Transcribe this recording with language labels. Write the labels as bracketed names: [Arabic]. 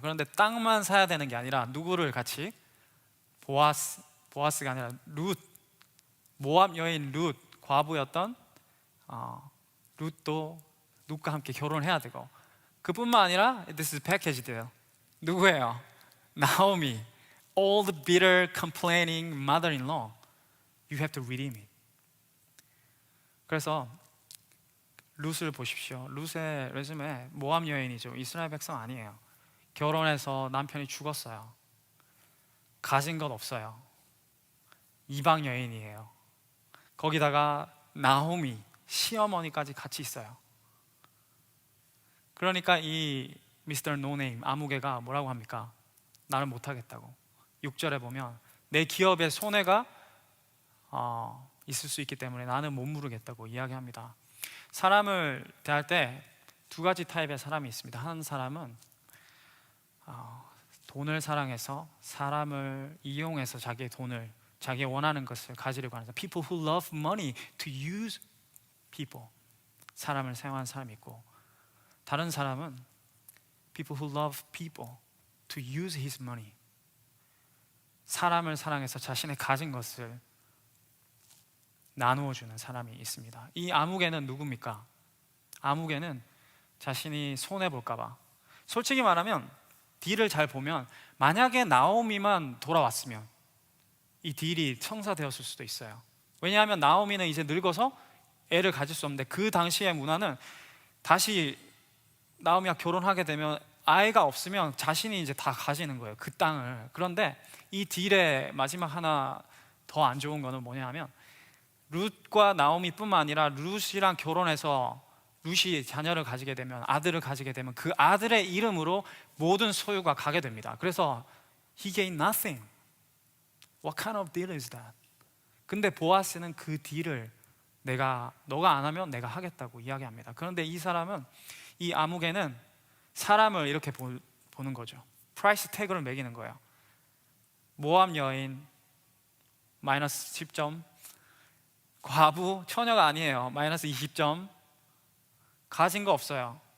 [Korean] 그런데 땅만 사야 되는 게 아니라 누구를 같이, 보아스가 아니라 모압 여인 룻, 과부였던 룻도 룻과 함께 결혼해야 되고, 그뿐만 아니라 [English] this is package deal. [Korean] 누구예요? [English] 나오미, old bitter complaining mother-in-law. You have to redeem it. [Korean] 그래서 룻을 보십시오. 룻의 레즈메 모압 여인이죠. 이스라엘 백성 아니에요. 결혼해서 남편이 죽었어요. 가진 것 없어요. 이방 여인이에요. 거기다가 나오미 시어머니까지 같이 있어요. 그러니까 이 미스터 노네임 아무개가 뭐라고 합니까? 나는 못하겠다고. 6절에 보면 내 기업에 손해가 있을 수 있기 때문에 나는 못 물으겠다고 이야기합니다. 사람을 대할 때 두 가지 타입의 사람이 있습니다. 한 사람은 돈을 사랑해서 사람을 이용해서 자기의 돈을, 자기 원하는 것을 가지려고 하는 사람. [English] People who love money to use people. [Korean] 사람을 사용하는 사람이 있고, 다른 사람은 [English] people who love people to use his money. [Korean] 사람을 사랑해서 자신의 가진 것을 나누어 주는 사람이 있습니다. 이 아무개는 누굽니까? 아무개는 자신이 손해 볼까 봐. 솔직히 말하면 딜을 잘 보면 만약에 나오미만 돌아왔으면 이 딜이 청사되었을 수도 있어요. 왜냐하면 나오미는 이제 늙어서 애를 가질 수 없는데, 그 당시의 문화는 다시 나오미가 결혼하게 되면 아이가 없으면 자신이 이제 다 가지는 거예요, 그 땅을. 그런데 이 딜의 마지막 하나 더 안 좋은 거는 뭐냐면, 룻과 나오미뿐만 아니라 룻이랑 결혼해서 룻이 자녀를 가지게 되면, 아들을 가지게 되면 그 아들의 이름으로 모든 소유가 가게 됩니다. 그래서 [English] he gained nothing. What kind of deal is that? [Korean] 근데 보아스는 그 딜을 너가 안 하면 내가 하겠다고 이야기합니다. 그런데 이 사람은, 이 아무개는 사람을 이렇게 보는 거죠. 프라이스 태그를 매기는 거예요. 모압 여인 마이너스 10점, 과부 처녀가 아니에요, 마이너스 20점, 가진 거 없어요.